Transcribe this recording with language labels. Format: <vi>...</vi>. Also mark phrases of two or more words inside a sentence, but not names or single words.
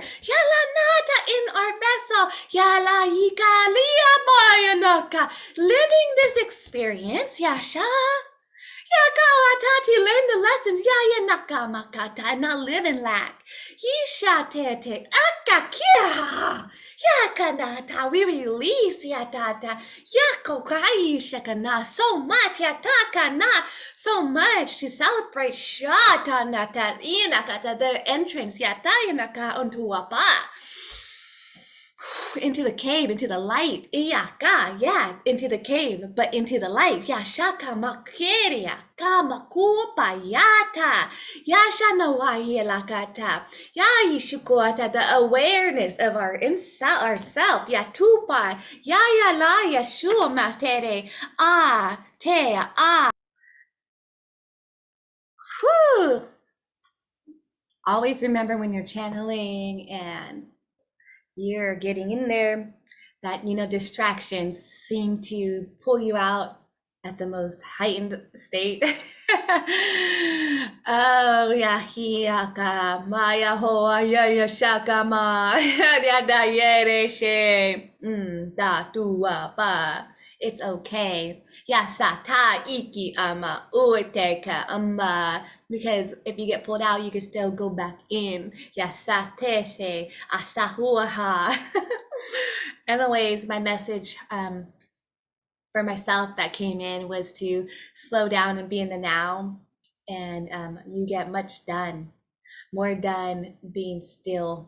<en>Yala nata in our vessel. Yala yikalia bayanaka. Living this experience. Yasha. Yakawatati, learn the lessons. Ya nakamakata, and not live in lack. Yishatete, akakia. Yakanata, we release yatata. Yakokai shakana, so much yatakana, so much to celebrate. Shatanata, inakata, the entrance yatayanaka onto wapa. Into the cave, into the light. Into the cave, but into the light. Ya shaka makeria, kamakupa yata. Ya shanawahi lakata. Ya yishukuata, the awareness of our inside, ourself. Ya tupa. Ya la yashua matere. Ah, te, ah. Whew. Always remember when you're channeling and you're getting in there, that distractions seem to pull you out at the most heightened state. Oh yeah, hiaka maya hoa ya shaka ma ya da yere she da tua ba. It's okay. Yasata iki ama uiteka ama. Because if you get pulled out, you can still go back in. Yasatese asahuaha. Anyways, my message for myself that came in was to slow down and be in the now. And you get much done, more done being still.</en>